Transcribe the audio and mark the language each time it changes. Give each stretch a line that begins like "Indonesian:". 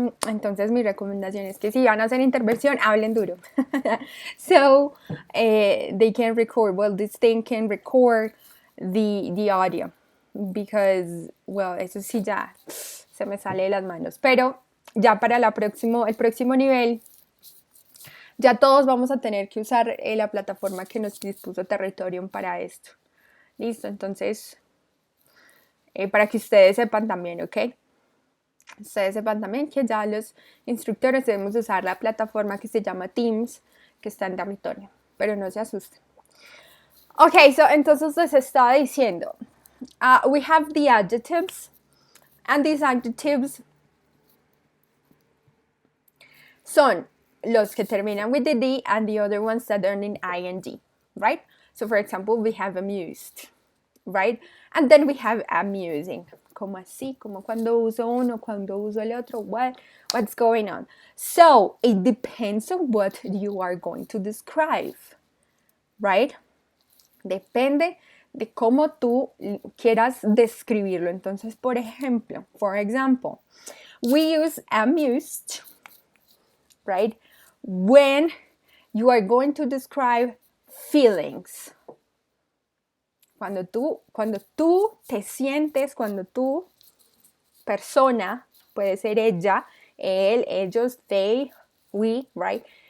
Spanish: Entonces mi recomendación es que si van a hacer intervención, hablen duro.
English: So they can record, well, this thing can record the audio. Because, well,
Spanish: eso sí ya se me sale de las manos. Pero ya para el próximo nivel, ya todos vamos a tener que usar la plataforma que nos dispuso Territorium para esto. Listo, entonces, para que ustedes sepan también, ¿ok? Ustedes sepan también que ya los instructores debemos usar la plataforma que se llama Teams, que está en Territorium, pero no se asusten. Ok, entonces les estaba diciendo,
English: we have the adjectives, and these adjectives
Spanish: son los que terminan
English: with the D and the other ones that are in ing, right? So for example, we have amused, right? And then we have amusing.
Spanish: Como así, como cuando uso uno, cuando uso el otro,
English: what's going on? So it depends on what you are going to describe, right?
Spanish: Depende de cómo tú quieras describirlo. Entonces, por ejemplo,
English: for example, we use amused, right? When you are going to describe feelings.
Spanish: Cuando tú te sientes, cuando tú, persona, puede ser ella, él, ellos,
English: they, we, right?